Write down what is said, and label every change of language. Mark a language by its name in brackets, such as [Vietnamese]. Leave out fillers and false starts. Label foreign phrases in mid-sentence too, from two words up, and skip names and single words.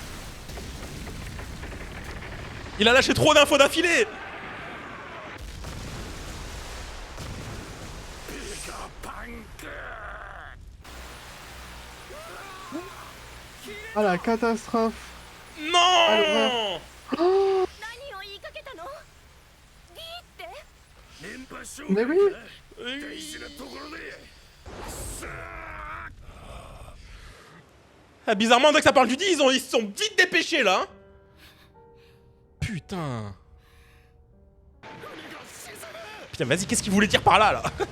[French] Il a lâché trop d'infos d'affilée! Ah la catastrophe. Non! [Japanese] 何を言いかけたの？ギーって？ [French] Mais oui. Ah, bizarrement, dès que ça parle du 10, ils se sont vite dépêchés là. Putain. Putain, vas-y, qu'est-ce qu'il voulait dire par là, là?